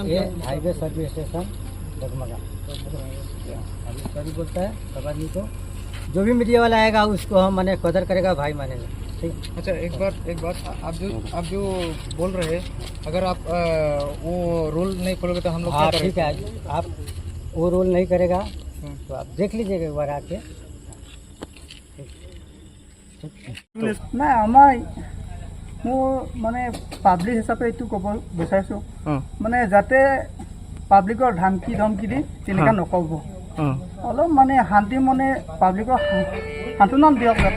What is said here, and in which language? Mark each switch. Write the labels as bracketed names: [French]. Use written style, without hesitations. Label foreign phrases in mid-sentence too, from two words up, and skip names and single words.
[Hindi] ये [English] highway service station [Hindi] डगमगा। अभी सॉरी बोलता है, सब आदमी को जो भी मीडिया वाला आएगा उसको हम माने कदर करेगा, भाई मानेगा। ठीक। अच्छा, एक बात आप जो बोल रहे हैं, अगर आप वो रूल नहीं खोलोगे तो हम लोग हाँ ठीक है, आप वो रोल नहीं करेगा तो आप देख लीजिएगा एक बार आके। [Assamese] নাই আমাৰ মোৰ মানে পাব্লিক হিচাপে এইটো ক'ব বিচাৰিছোঁ অ, মানে যাতে পাব্লিকৰ ধমকি দি তেনেকুৱা নক'ব, অ, অলপ মানে শান্তি মনে পাব্লিকক সান্তনা দিয়ক, যাতে